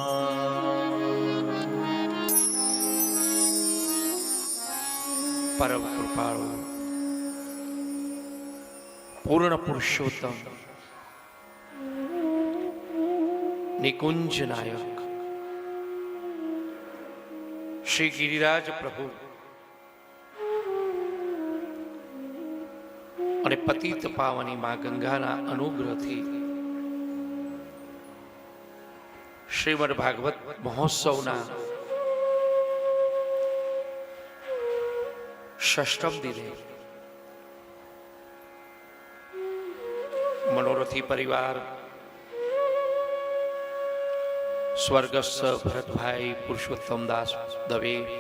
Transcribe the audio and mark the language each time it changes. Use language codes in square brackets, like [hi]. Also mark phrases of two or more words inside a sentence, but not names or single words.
[gu] પરમ કૃપાળુ પૂર્ણ પુરુષોત્તમ નિકુંજ નાયક શ્રી ગિરિરાજ પ્રભુ અને પતિત પાવની માં ગંગાના અનુગ્રહથી શ્રીમદ ભાગવત મહોત્સવના ષષ્ઠમ દિને મનોરથી પરિવાર સ્વર્ગસ્થ ભરતભાઈ પુરુષોત્તમદાસ દવે,